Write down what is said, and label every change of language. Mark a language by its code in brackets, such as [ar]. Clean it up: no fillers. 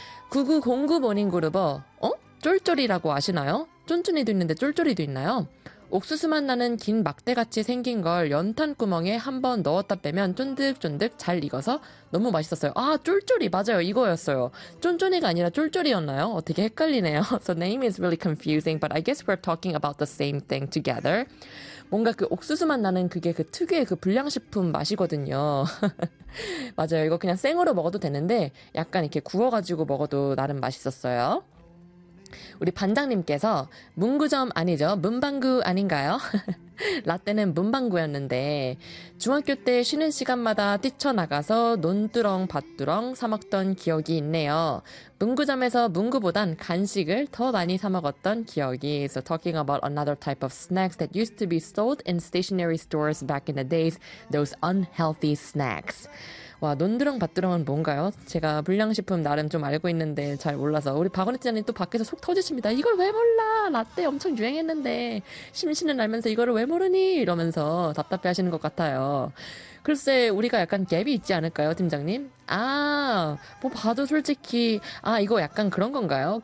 [ko] 9909 모닝그루버, 어? 쫄쫄이라고 아시나요? 쫀쫀이도 있는데 쫄쫄이도 있나요? 옥수수 맛 나는 긴 막대 같이 생긴 걸 연탄구멍에 한번 넣었다 빼면 쫀득쫀득 잘 익어서 너무 맛있었어요. 아, 쫄쫄이, 맞아요. 이거였어요. 쫀쫀이가 아니라 쫄쫄이였나요? 어떻게 헷갈리네요. [en] So name is really confusing, but I guess we're talking about the same thing together. [ko] 뭔가 그 옥수수 맛 나는 그게 그 특유의 그 불량식품 맛이거든요. 맞아요. 이거 그냥 생으로 먹어도 되는데 약간 이렇게 구워가지고 먹어도 나름 맛있었어요. 우리 반장님께서 문구점 아니죠? 문방구 아닌가요? 라떼는 문방구였는데 중학교 때 쉬는 시간마다 뛰쳐나가서 논두렁 밭두렁 사 먹던 기억이 있네요. 문구점에서 문구보단 간식을 더 많이 사 먹었던 기억이. [en] So talking about another type of snacks that used to be sold in stationery stores back in the days, those unhealthy snacks. [ko] 와, 논두렁 밭두렁은 뭔가요? 제가 불량식품 나름 좀 알고 있는데 잘 몰라서. 우리 박원혜 기자님 또 밖에서 속 터지십니다. 이걸 왜 몰라? 라떼 엄청 유행했는데. 심신을 알면서 이거를 왜 모르니? 이러면서 답답해 하시는 것 같아요. 글쎄, 우리가 약간 갭이 있지 않을까요, 팀장님? 아, 뭐 봐도 솔직히, 아, 이거 약간 그런 건가요?